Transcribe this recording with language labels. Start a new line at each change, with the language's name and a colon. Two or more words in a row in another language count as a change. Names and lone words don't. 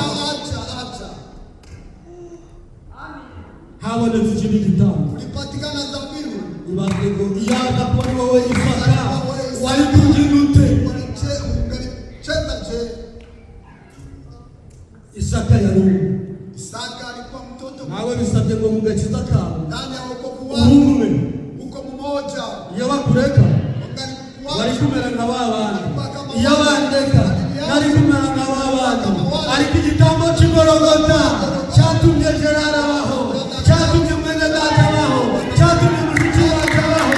Kinyarwanda: Habonetse ikindi gitambo.
Swahili: Ulipatikana dhabihu.
Kinyarwanda: Ibaze ngo iyaza kuri wowe Isaka wari kugira ute? Isaka yari
Swahili: Isaka alikuwa mtoto.
Kinyarwanda: nawe bisabye ngo mugakiza kawe
Swahili: Ndani ya wokovu wako.
Kinyarwanda: umwe
Swahili: Uko mmoja.
Kinyarwanda: iyo bakureka wari kumera nka babandi, iyo bandeka nari kumera nka babandi. Ariko igitambo cy'Igorogota cyatumye Gerard abaho, cyatumye mwene data abaho, cyatumye mushiki wacu abaho.